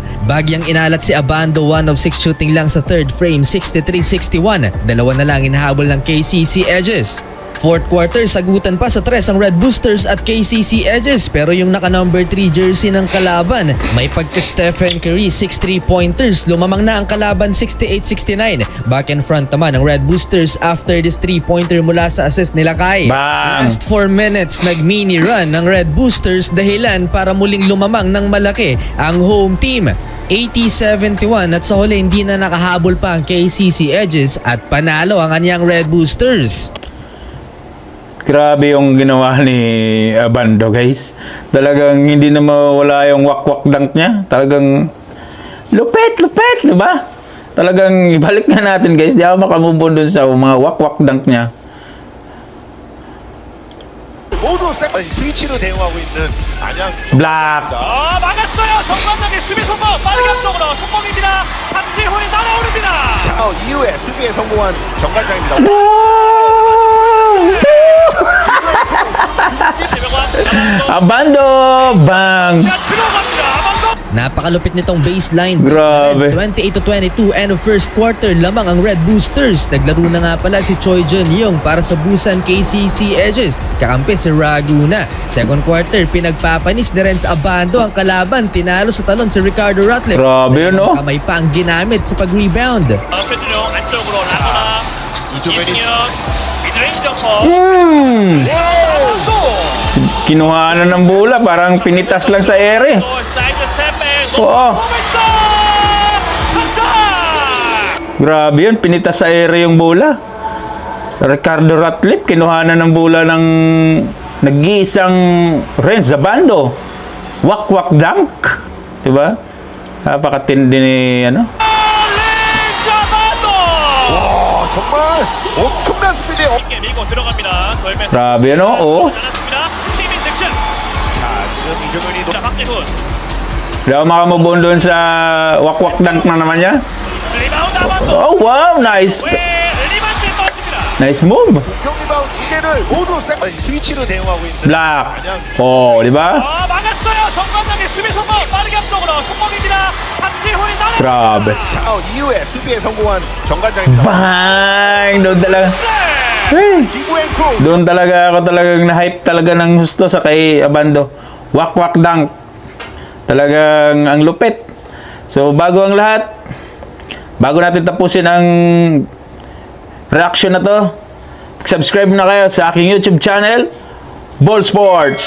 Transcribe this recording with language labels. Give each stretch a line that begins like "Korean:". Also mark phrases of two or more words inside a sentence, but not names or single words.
Filipino: Bagyang inalat si Abando,
English: 1 of 6 shooting
Filipino: lang sa
English: third frame,
Filipino: 63-61. Dalawa na lang inahabol ng KCC Edges.
English: Fourth quarter,
Filipino: sagutan pa sa 3 ang Red Boosters at KCC Edges, pero yung naka
English: number 3 jersey
Filipino: ng kalaban, may pagka Stephen Curry 6 3-pointers, lumamang na ang kalaban 68-69.
English: Back and front
Filipino: naman ang Red Boosters
English: after this 3-pointer
Filipino: mula sa assist ni Lakay. Bang!
English: Last 4 minutes,
Filipino: nag-mini run ng Red Boosters, dahilan para muling lumamang ng malaki ang
English: home team.
Filipino: 80-71 at sa huli hindi na nakahabol pa ang KCC Edges at panalo ang anyang Red Boosters. Grabe yung ginawa ni Abando, guys. Talagang hindi na mawala yung wakwak dunk niya. Talagang lupit, di ba? Talagang ibalik nga natin, guys. Di ako makamubon dun sa mga wakwak dunk niya.
Korean: 모두 스위치로 대응하고 있는 안양. Black. 막았어요. 정관장의 수비 성공. 빠르게 앞쪽으로 성공입니다. 박지훈이 날아오릅니다. 자, 이후에 수비에 성공한 정관장입니다. Abando! Bang! 자, 들어갑니다. 아반도.
Filipino: Napakalupit nitong baseline. Grabe. 28-22
English: end of first quarter
Filipino: lamang ang Red Boosters. Naglaro na nga pala si Choi Jun Young para sa Busan KCC Edges. Kakampi si Raguna.
English: Second quarter,
Filipino: pinagpapanis ni Renz Abando ang kalaban. Tinalo sa talon si Ricardo Ratliff. Grabe yun, no? Kamay pa ang ginamit sa pag-rebound.
Korean: 최준용 안쪽으로 라거나. 이승현. 미드레인지 점퍼. 아반도.
Filipino: Kinuha na ng bola. Parang pinitas lang sa ere.
Korean: 사이드 스텝백.
Filipino: Oo.
Korean: 포메스. 선장.
Filipino: Grabe yun. Pinitas sa ere yung bola. Ricardo Ratliff, kinuha na ng bola ng nag-iisang Renz Abando. Wakwak dunk. Diba? Napakatindi ni ano?
Korean: 아반도. 정말 엄청난 스피드에 이렇게 밀고 들어갑니다. 돌면서.
Filipino: Grabe ano? Oo.
Korean: 잘했습니다. 팀인 득점. 자, 지금 이정현이 자, 박재훈.
Filipino: Hindi ako makamubon doon sa wakwak dunk na naman niya.
Korean: 리바운드 아반도.
English: Oh, wow! Nice!
Korean: 왜 리바운드에 빠집니다.
English: Nice move!
Korean: 공격 리바운드 2개를 모두 스위치로 대응하고 있는 Black! 안양.
Filipino: Oh, di ba?
Korean: 막았어요. 정관장의 수비 성공. 빠르게 앞쪽으로 성공입니다. 박지훈이 날아.
Filipino: Grabe.
Korean: 자, 이후에 수비에 성공한 정관장입니다.
Filipino: Bang! Doon talaga. 기구앤쿠 Doon talaga ako talagang na-hype talaga ng gusto sa kay Abando. Wakwak dunk. Talagang ang lupit. So, bago ang lahat, bago natin tapusin ang reaction na to, subscribe na kayo sa aking YouTube channel, Ball Sports.